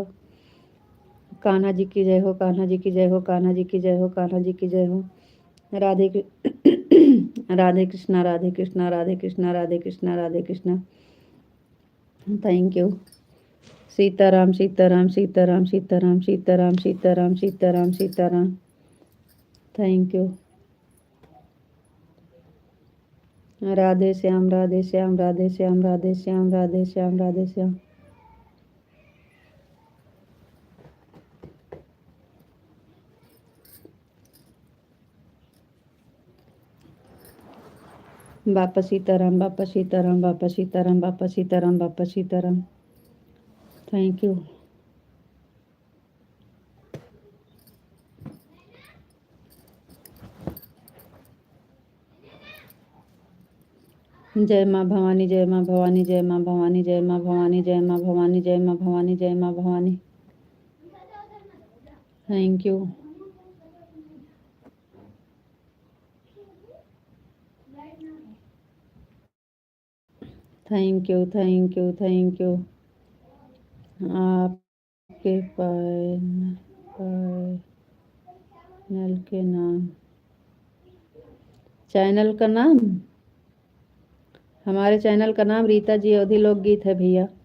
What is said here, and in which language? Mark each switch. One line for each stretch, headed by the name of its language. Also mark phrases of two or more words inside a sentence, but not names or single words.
Hindi: कान्हा जी की जय हो, कान्हा जी की जय हो, कान्हा जी की जय हो, कान्हा जी की जय हो। राधे राधे कृष्णा, राधे कृष्णा, राधे कृष्णा, राधे कृष्णा, राधे कृष्णा।
English: Thank you.
Hindi: सीताराम, सीताराम, सीताराम, सीताराम, सीताराम, सीताराम, सीताराम, सीताराम।
English: Thank you.
Hindi: राधे श्याम, राधे श्याम, राधे श्याम, राधे श्याम, राधे श्याम, राधे श्याम। बापा सीताराम, बापा सीताराम, बापा सीताराम, बापा सीताराम, बापा सीताराम।
English: Thank you.
Hindi: जय माँ भवानी, जय माँ भवानी, जय माँ भवानी, जय माँ भवानी, जय माँ भवानी, जय माँ भवानी, जय माँ भवानी।
English: Thank you. Thank you, thank you, thank you.
Hindi: आपके चैनल के नाम, चैनल का नाम, हमारे चैनल का नाम रीता जी अवधि लोकगीत है भैया।